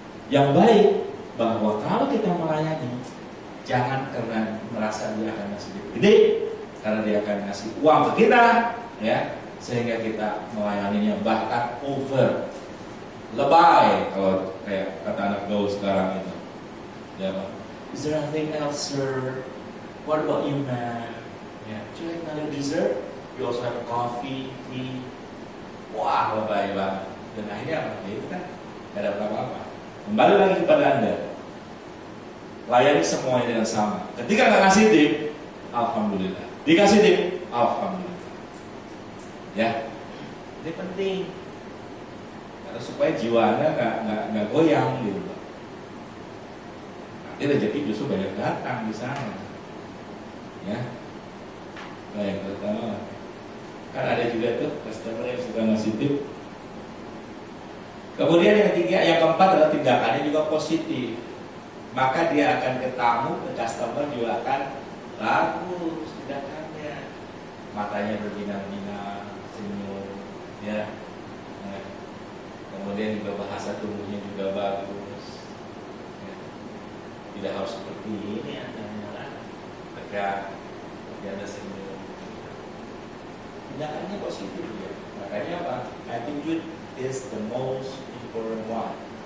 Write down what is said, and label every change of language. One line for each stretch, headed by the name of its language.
Indonesian: Yang baik bahwa kalau kita melayani, jangan karena merasa dia akan ngasih gede, karena dia akan ngasih uang ke kita, ya, sehingga kita melayaninya bahkan over, lebay kalau kayak kata anak gaul sekarang itu. Ya,
English: is there anything else, sir? What about you, man?
Indonesian: Ya,
English: would you like another dessert? You also have coffee, tea.
Indonesian: Wah, baik banget. Dan akhirnya apa? Ya itu kan gak ada apa-apa. Kembali lagi kepada Anda. Layani semuanya dengan sama. Ketika nggak ngasih tip, alhamdulillah. Dikasih tip, alhamdulillah. Ya, ini penting. Karena supaya jiwa Anda nggak goyang gitu. Nanti rezeki justru banyak datang di sana. Ya, baik pertama. Kan ada juga tuh customer yang suka ngasih tip. Kemudian yang ketiga, yang keempat adalah tindakannya juga positif. Maka dia akan ke tamu, ke customer juga akan bagus tindakannya. Matanya berbinar-binar, senyum, ya. Nah, kemudian juga bahasa tubuhnya juga bagus. Ya. Tidak harus seperti ini Anda tegak, dia ada senyum. Tindakannya positif ya. Makanya apa?
English: Attitude is the most important one.